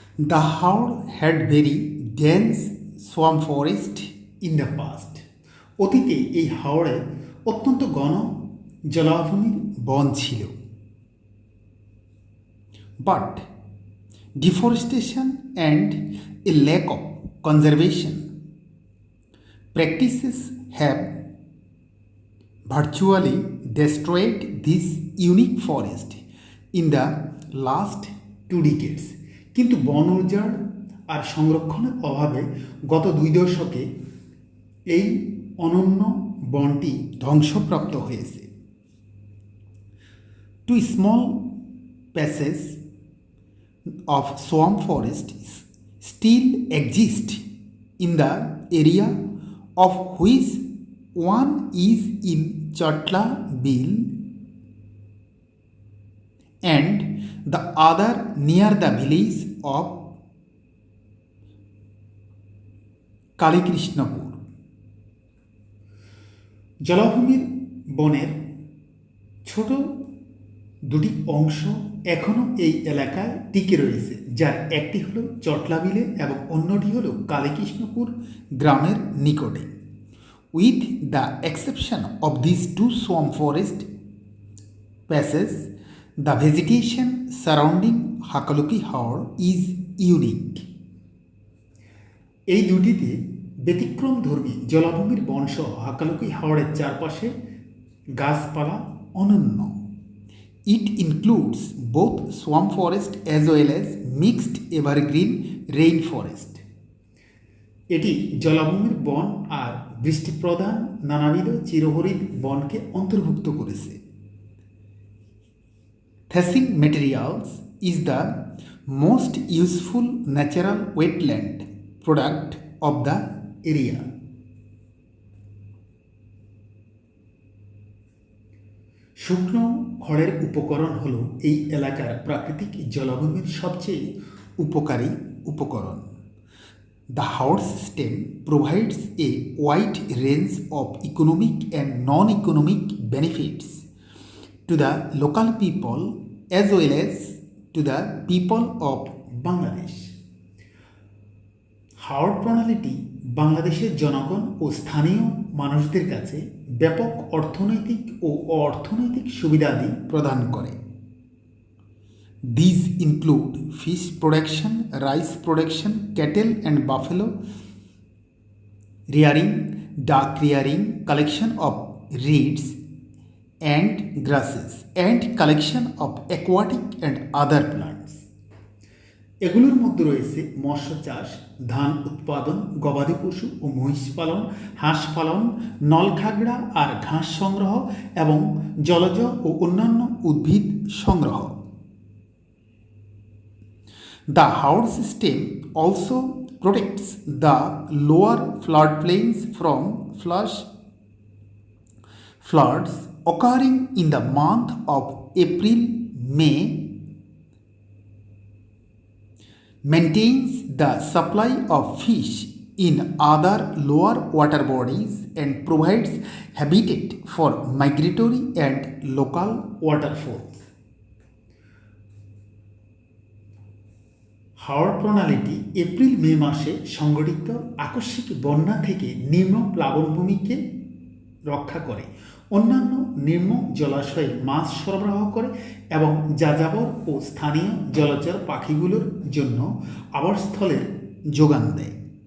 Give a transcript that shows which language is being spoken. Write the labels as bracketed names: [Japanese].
[English] The Haor had very dense swamp forest in the past. [Bangla] অতীতে এই হাওরে অত্যন্ত ঘন জলাভূমির বন ছিল। [English] But deforestation and a lack of conservation practices have virtually destroyed this unique forest in the last 2 decades. [Bangla] কিন্তু বন উজাড় আর সংরক্ষণের অভাবে গত 2 দশকে এই অনন্য বনটি ধ্বংসপ্রাপ্ত হয়েছে। [English] Two small patches of swamp forest still exist in the area, of which one is in Chatla Bill and the other near the village of Kalikrishnapur. [Bangla] জলাভূমির বনের ছোট দুটি অংশ এখনও এই এলাকায় টিকে রয়েছে, যার একটি হলো চটলা বিলে এবং অন্যটি হলো কালীকৃষ্ণপুর গ্রামের নিকটে। [English] With the exception of this two swamp forest passage, the vegetation surrounding Hakaluki Haor is unique. [Bangla] এই দুটিতে ব্যতিক্রমধর্মী জলাভূমির বনসহ হাকালুকি হাওরের চারপাশে গাছপালা অনন্য। [English] It includes both swamp forest as well as mixed evergreen rainforest. [Bangla] এটি জলাভূমির বন আর বৃষ্টিপ্রধান নানাবিধ চিরহরিৎ বনকে অন্তর্ভুক্ত করেছে। [English] Thatching materials is the most useful natural wetland product of the area. [Bangla] শুকনো খড়ের উপকরণ হল এই এলাকার প্রাকৃতিক জলাভূমির সবচেয়ে উপকারী উপকরণ। [English] The Haor system provides a wide range of economic and non-economic benefits to the local people as well as to the people of Bangladesh. [Bangla] হাওর প্রণালীটি বাংলাদেশের জনগণ ও স্থানীয় মানুষদের কাছে ব্যাপক অর্থনৈতিক ও অর্থনৈতিক সুবিধাদি প্রদান করে। [English] These include fish production, rice production, cattle and buffalo rearing, duck rearing, collection of reeds and grasses, and collection of aquatic and other plants. [Bangla] এগুলোর মধ্যে রয়েছে মৎস্য চাষ, ধান উৎপাদন, গবাদি পশু ও মহিষ পালন, হাঁস পালন, নলখাগড়া আর ঘাস সংগ্রহ এবং জলজ ও অন্যান্য উদ্ভিদ সংগ্রহ। [English] The Haor system also protects the lower floodplains from floods occurring in the month of April-May, maintains the supply of fish in other lower water bodies, and provides habitat for migratory and local waterfowls. [Bangla] হাওর প্রণালীটি এপ্রিল-মে মাসে সংঘটিত আকস্মিক বন্যা থেকে নিম্ন প্লাবনভূমিকে রক্ষা করে, অন্যান্য নিম্ন জলাশয়ে মাছ সরবরাহ করে এবং যাযাবর ও স্থানীয় জলচর পাখিগুলোর জন্য আবাসস্থলের যোগান দেয়।